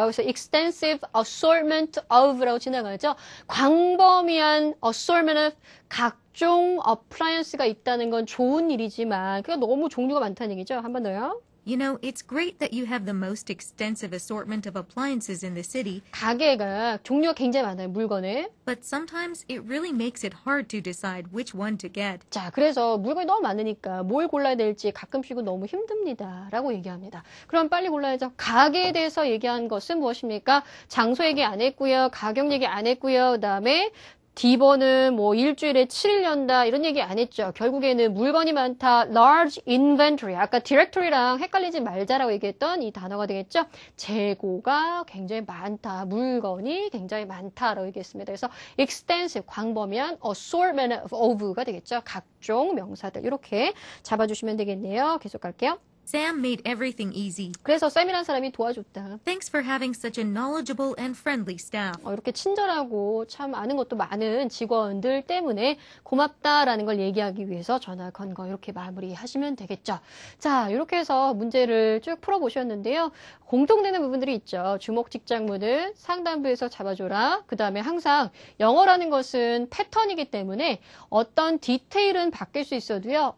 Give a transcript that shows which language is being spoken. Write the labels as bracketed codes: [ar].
[ko] 그래서 [en] extensive assortment of [ko] 라고 지나가죠. 광범위한 [en] assortment of [ko] 각종 appliance가 있다는 건 좋은 일이지만 그게 너무 종류가 많다는 얘기죠. 한 번 더요. [en] You know, it's great that you have the most extensive assortment of appliances in the city. [ko] 가게가 종류가 굉장히 많아요. 물건에. [en] But sometimes it really makes it hard to decide which one to get. [ko] 자, 그래서 물건이 너무 많으니까 뭘 골라야 될지 가끔씩은 너무 힘듭니다. 라고 얘기합니다. 그럼 빨리 골라야죠. 가게에 대해서 얘기한 것은 무엇입니까? 장소 얘기 안 했고요. 가격 얘기 안 했고요. 그 다음에 D번은 뭐 일주일에 7일 연다 이런 얘기 안 했죠. 결국에는 물건이 많다. [en] large inventory. [ko] 아까 directory랑 헷갈리지 말자라고 얘기했던 이 단어가 되겠죠. 재고가 굉장히 많다. 물건이 굉장히 많다라고 얘기했습니다. 그래서 extensive, 광범위한 [en] assortment of [ko] 가 되겠죠. 각종 명사들 이렇게 잡아주시면 되겠네요. 계속 갈게요. [en] Sam made everything easy. [ko] 그래서 쌤이라는 사람이 도와줬다. [en] Thanks for having such a knowledgeable and friendly staff. [ko] 이렇게 친절하고 참 아는 것도 많은 직원들 때문에 고맙다라는 걸 얘기하기 위해서 전화 건 거 이렇게 마무리하시면 되겠죠. 자, 이렇게 해서 문제를 쭉 풀어보셨는데요. 공통되는 부분들이 있죠. 주목 직장문은 상단부에서 잡아줘라. 그 다음에 항상 영어라는 것은 패턴이기 때문에 어떤 디테일은 바뀔 수 있어도요.